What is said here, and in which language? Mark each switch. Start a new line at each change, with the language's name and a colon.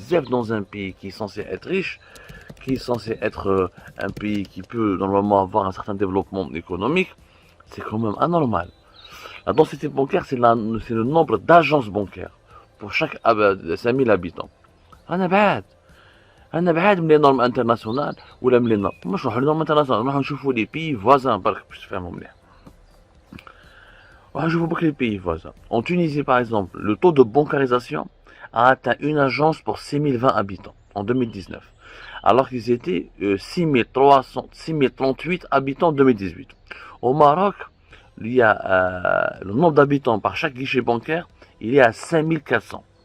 French: Dans un pays qui est censé être riche, qui est censé être un pays qui peut normalement avoir un certain développement économique, c'est quand même anormal. La densité bancaire, c'est le nombre d'agences bancaires pour chaque 5000 habitants.
Arabic: أنا بعاد من
French: les normes internationales
Arabic: ولا من les normes. مش نروحوا
French: les normes internationales,
Arabic: نروحوا نشوفوا
French: les pays voisins
Arabic: برك باش تفهموا مليح. نشوفوا برك
French: les pays voisins. En Tunisie par exemple, le taux de bancarisation a atteint une agence pour 6020 habitants en 2019, alors qu'ils étaient 6038 habitants en 2018. Au Maroc, il y a le nombre d'habitants par chaque guichet bancaire, il est à 5400.